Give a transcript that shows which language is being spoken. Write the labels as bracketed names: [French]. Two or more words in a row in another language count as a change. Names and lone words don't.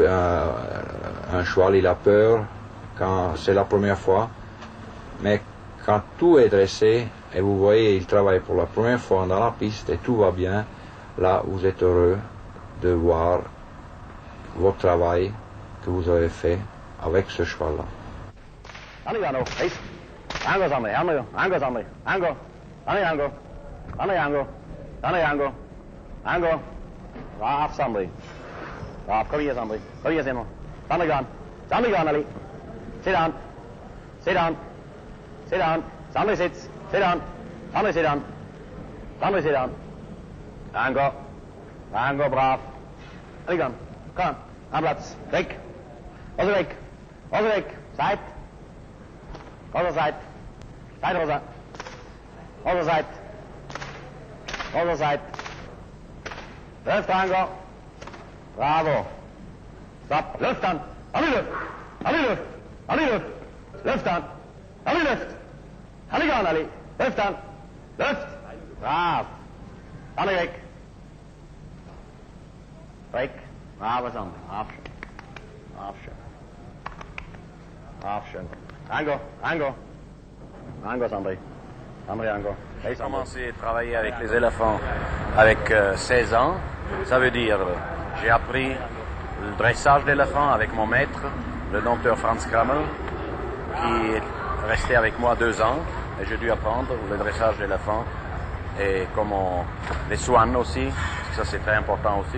[French] Un cheval il a peur quand c'est la première fois, mais quand tout est dressé, et vous voyez, il travaille pour la première fois dans la piste et tout va bien, là vous êtes heureux de voir votre travail que vous avez fait avec ce cheval-là. Ango, ace. [English] Ango somebody, ango, ango somebody, ango, ango, ango, ango, ango, off somebody. Off, come here somebody, come here Simon. Somebody gone, Ali. Sit down, sit down, sit down. Somebody sits. Sit down. Somebody sit down. Somebody sit down. [Dutch] Ango. Ango, brav. Allez, kom. Kom. Aan plaats. Weg. Rosa weg. Rosa weg. [English] Side. Rosa side. Side, Rosa. Rosa side. Rosa side. Left angle. Bravo. Stop. Left hand. Ali left. Ali left. Ali left. Left hand. Ali left. Ali gaan, Ali. Left hand. Left. [Dutch] Braaf. Ali weg. Weg. Bravo, Sander. Afschen. Afschen. Afschen. Ango. Ango. Ango, Sandri. Sandri, Ango. [French] J'ai commencé à travailler avec les éléphants avec 16 ans. Ça veut dire, j'ai appris le dressage d'éléphants avec mon maître, le dompteur Franz Kramer, qui est resté avec moi 2 ans. Et j'ai dû apprendre le dressage d'éléphants et comment les soins aussi, parce que ça c'est très important aussi.